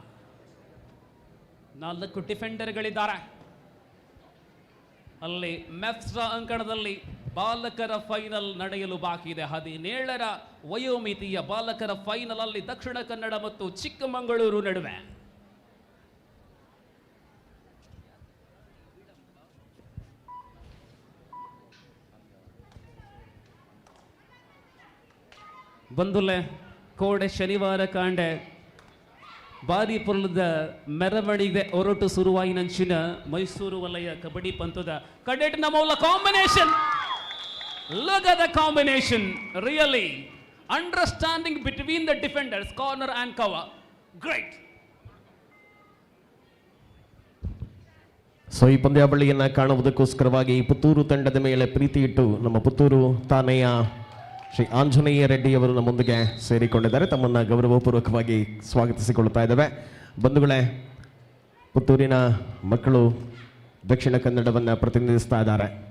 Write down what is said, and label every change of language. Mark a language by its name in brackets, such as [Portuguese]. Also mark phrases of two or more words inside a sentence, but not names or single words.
[Kannada] 4 ಡಿಫೆಂಡರ್ಗಳಿದ್ದಾರೆ. ಅಲ್ಲಿ ಮೆಫ್ಸ್ರಾ ಅಂಕಣದಲ್ಲಿ ಬಾಲಕರ ಫೈನಲ್ ನಡೆಯಲು ಬಾಕಿ ಇದೆ. 17ರ ವಯೋಮಿತಿಯ ಬಾಲಕರ ಫೈನಲ್ ಅಲ್ಲಿ ದಕ್ಷಿಣ ಕನ್ನಡ ಮತ್ತು ಚಿಕ್ಕಮಗಳೂರು ನಡುವೆ. [Tulu] ಬಂದುಲೆ ಕೋಡೆ ಶನಿವಾರ ಕಾಂಡೆ ಭಾರಿ ಪುರದ ಮೆರವಣಿಗೆ ಹೊರಟು ಸುರುವಾಯಿನಂಚಿನ ಮೈಸೂರು ವಲಯ ಕಬಡ್ಡಿ ಪಂಥದ ಕಡೆಟ್ನ ಮೌಲ ಕಾಂಬಿನೇಷನ್. [English] Look at the combination, really understanding between the defenders, corner and cover. Great. [Kannada] ಸೊ ಈ ಪಂದ್ಯಾವಳಿಯನ್ನು ಕಾಣುವುದಕ್ಕೋಸ್ಕರವಾಗಿ ಪುತ್ತೂರು ತಂಡದ ಮೇಲೆ ಪ್ರೀತಿ ಇಟ್ಟು ನಮ್ಮ ಪುತ್ತೂರು ತಾನೆಯ ಶ್ರೀ ಆಂಜನೇಯ ರೆಡ್ಡಿಯವರು ನಮ್ಮೊಂದಿಗೆ ಸೇರಿಕೊಂಡಿದ್ದಾರೆ. ತಮ್ಮನ್ನು ಗೌರವಪೂರ್ವಕವಾಗಿ ಸ್ವಾಗತಿಸಿಕೊಳ್ತಾ ಇದ್ದೇವೆ. ಬಂಧುಗಳೇ, ಪುತ್ತೂರಿನ ಮಕ್ಕಳು ದಕ್ಷಿಣ ಕನ್ನಡವನ್ನು ಪ್ರತಿನಿಧಿಸ್ತಾ ಇದ್ದಾರೆ.